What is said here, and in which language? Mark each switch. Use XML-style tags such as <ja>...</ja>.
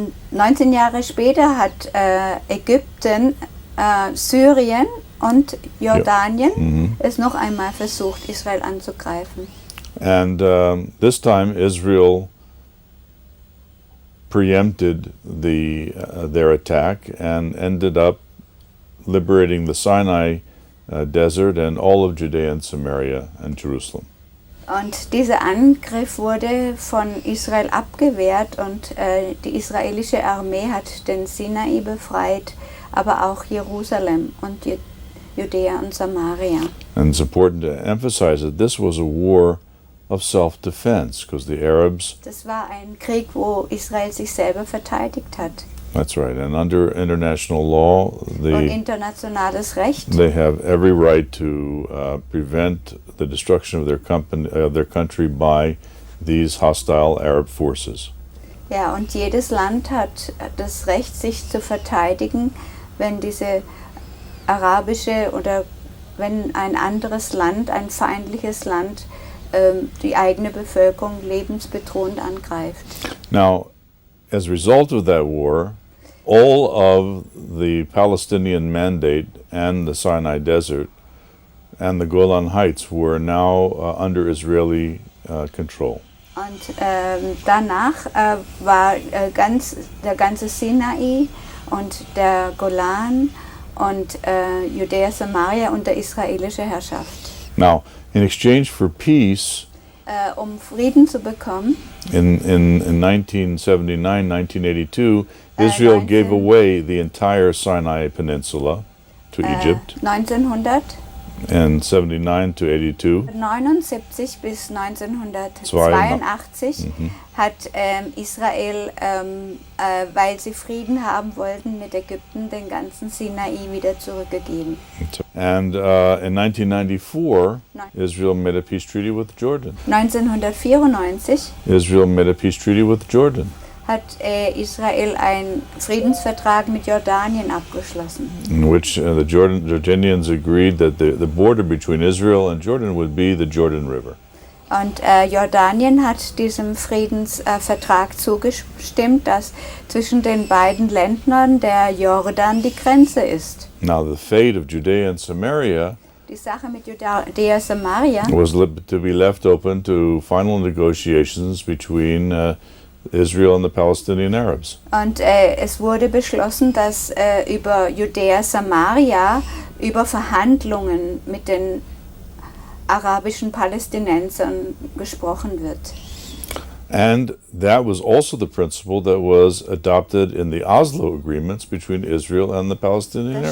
<de>19 Jahre später hat Ägypten, Syrien und Jordanien es noch einmal versucht, Israel anzugreifen.</de> <en>And this time Israel preempted their attack and ended up liberating the Sinai desert and all of Judea and Samaria and Jerusalem.</en> <de>Und dieser Angriff wurde von Israel abgewehrt und die israelische Armee hat den Sinai befreit, aber auch Jerusalem und Judäa und Samaria.</de> <en>And it's important to emphasize that this was a war of self-defense, because the Arabs...</en> <de>Das war ein Krieg, wo Israel sich selber verteidigt hat.</de> <en>That's right, and under international law,</en> <de>Und internationales Recht.</de> <en>They have every right to prevent the destruction of their country by these hostile Arab forces.</en> <de>Ja, und jedes Land hat das Recht, sich zu verteidigen, wenn diese arabische oder wenn ein anderes Land, ein feindliches Land, die eigene Bevölkerung lebensbedrohend angreift.</de> <en>Now, as a result of that war, all of the Palestinian Mandate and the Sinai Desert and the Golan Heights were now under Israeli control.</en> <de>Und danach war der ganze Sinai und der Golan und Judäa Samaria unter israelischer Herrschaft.</de> <en>Now, in exchange for peace,</en> <de>um Frieden zu bekommen,</de> <en>in 1979, 1982, Israel gave away the entire Sinai Peninsula to Egypt. 1900? in 79 to 82.</en> <de>79 bis 1982 hat Israel, weil sie Frieden haben wollten mit Ägypten, den ganzen Sinai wieder zurückgegeben.</de> <en>And in 1994, Israel made a peace treaty with Jordan. 1994 Israel made a peace treaty with Jordan,</en> <de>hat Israel einen Friedensvertrag mit Jordanien abgeschlossen,</de> <en>in which the Jordanians agreed that the border between Israel and Jordan would be the Jordan River.</en> <de>und Jordanien hat diesem Friedensvertrag zugestimmt, dass zwischen den beiden Ländern der Jordan die Grenze ist.</de> <en>Now, the fate of Judea and Samaria</en> <de>Die Sache mit Judäa Samaria</de> <en>was to be left open to final negotiations between Israel and the Palestinian Arabs.</en> <de>und es wurde beschlossen, dass über Judäa Samaria über Verhandlungen mit den arabischen Palästinensern gesprochen wird.</de> <en>And that was also the principle that was adopted in the Oslo agreements between Israel and the Palestinian</en>